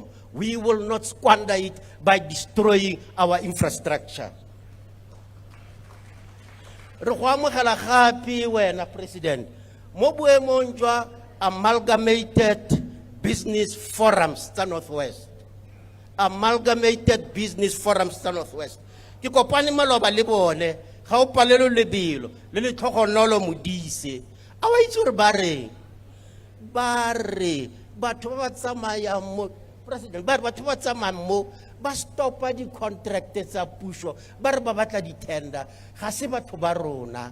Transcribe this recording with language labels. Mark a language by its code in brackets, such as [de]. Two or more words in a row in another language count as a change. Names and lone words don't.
[en] We will not squander it by destroying our infrastructure. President, amalgamated business forums to Northwest. Amalgamated business forums to Northwest. [tn] Ki kopane maloba le bone, ga o palelo lebelo, le tlhogonolo modise. A wa itse re ba re batho ba tsamaya mo president ba batho ba tsamaya mo ba stopa di contract tsa puso ba re ba batla di tender ga se batho ba rona